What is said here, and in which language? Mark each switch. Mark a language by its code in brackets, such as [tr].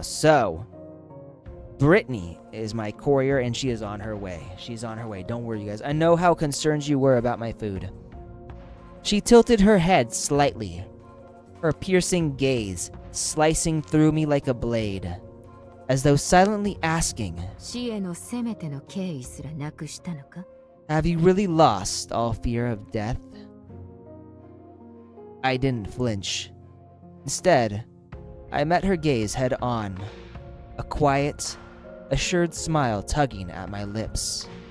[en] So, Brittany is my courier, and she is on her way. She's on her way. Don't worry, you guys. I know how concerned you were about my food. She tilted her head slightly, her piercing gaze slicing through me like a blade, as though silently asking, [ja] 死へのせめての敬意すらなくしたのか? [en] Have you really lost all fear of death? I didn't flinch. Instead, I met her gaze head on, a quiet, assured smile tugging at my lips.